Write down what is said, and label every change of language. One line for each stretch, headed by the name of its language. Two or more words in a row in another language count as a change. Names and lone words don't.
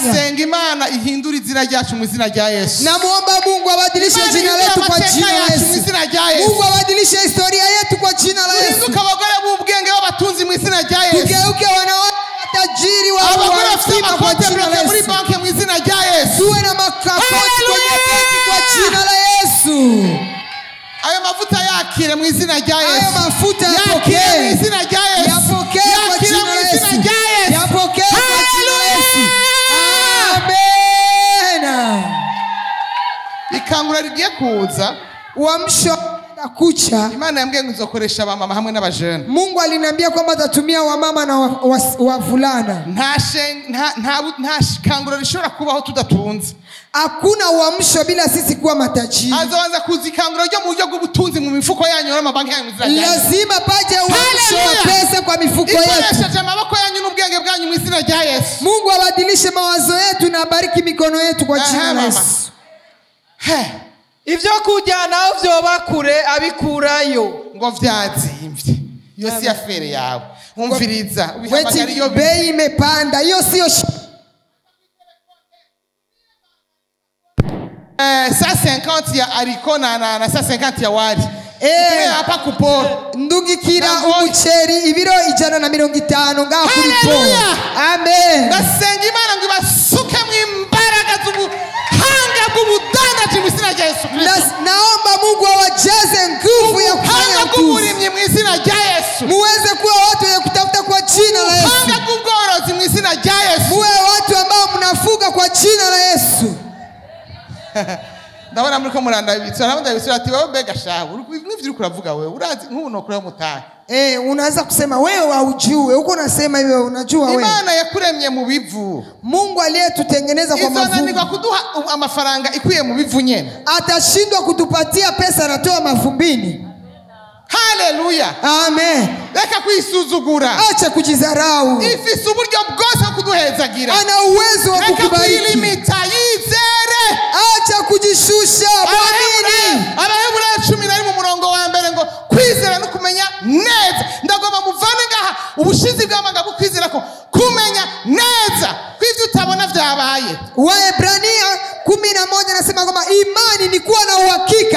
Rundi: Nasenga Imana ihindura izina ryacu mu izina rya Yesu.
Swahili: Namuomba Mungu abadilishe jina letu kwa jina la Yesu. Mungu abadilishe historia yetu kwa jina la Yesu.
Rundi: Tuhinduke abagore b'ubwenge b'abatunzi mu izina rya Yesu.
Swahili: Tugeuke wanawake tajiri wa
Rundi: abagore bafite amakonti muri banki mu izina rya Yesu.
Swahili: Tuwe na makakonti kwenye benki kwa jina la Yesu.
Rundi: Ayo mafuta yakire mu izina rya Yesu. Ayo mafuta yapokee mu izina rya Yesu.
Swahili: Yapokee kwa jina la Yesu. Yapokee kwa jina la Yesu. Amen.
Rundi: Ikangura rigiye kuza
Swahili: uamsho kucha.
Rundi: Imana yambwiye ngo nzokoresha abamama hamwe n'abajene.
Swahili: Mungu aliniambia kwamba atatumia wamama na wavulana.
Rundi: Nta kangura rishobora kubaho tudatunze.
Swahili: Hakuna uamsho bila sisi kuwa matajiri.
Rundi: Azaanza kuzikangura ryo mu buryo bw'ubutunzi mu mifuko yanyu n'amabanki yanyu izina rya Yesu.
Swahili: Lazima paje uamsho wa pesa kwa mifuko yetu.
Rundi: Ikoresheje amaboko yanyu n'ubwenge bwanyu mu izina rya Yesu.
Swahili: Mungu abadilishe mawazo yetu na abariki mikono yetu kwa jina la Yesu.
Rundi: Ivyo kujyana vyo bakure abikurayo ngo vyazimvye. Iyo si afere yawe. Umviriza ubihamagara
Swahili: iyo bei imepanda. Hiyo sio 150 ya ariko na 150 ya wali. Hapa kuporo
Rundi: ndugikira umuceri ibiro 150 ngaho kuri poro. Amen. Ndasenga Imana ngo ibasuke mu imbaraga z'ubuhanga bw'ubudandaji mu izina rya Yesu Kristo.
Swahili: Naomba Mungu awajaze nguvu ya kufanya
Rundi: ubuhanga mu izina rya Yesu.
Swahili: Muweze kuwa watu wenye kutafuta kwa jina la Yesu.
Rundi: Ubuhanga bw'ubworozi mu izina rya Yesu.
Swahili: Muwe watu ambao mnafuga kwa jina la Yesu.
Rundi: Ndabona muri ko muranda ibitsura ati wewe bega shahu n'ivyo uravuga wewe urazi nk'uno kuri mutahe
Swahili: unaanza kusema wewe haujui uko unasema hivyo unajua wewe.
Rundi: Imana yakuremye mu bivu.
Swahili: Mungu aliyetutengeneza kwa mavuno.
Rundi: Izonanirwa kuduha amafaranga ikwiye mu bivu nyene.
Swahili: Atashindwa kutupatia pesa anatoa mavumbini. Haleluya. Amen.
Rundi: Reka kwisuzugura.
Swahili: Acha kujidharau.
Rundi: Ifise uburyo bwose kuduhezagira.
Swahili: Ana uwezo wa kukubariki.
Rundi: Reka kulimita yizere.
Swahili: Acha kujishusha mwamini.
Rundi: Abaheburayo 10 mu murongo wa mbere ngo kwizera no kumenya neza. Ndagomba muvane ngaha ubushizi bw'amagambo kwizera ko kumenya neza kw'ivyo utabona vyabaye.
Swahili: Waebrania 11 nasema kwamba imani ni kuwa na uhakika.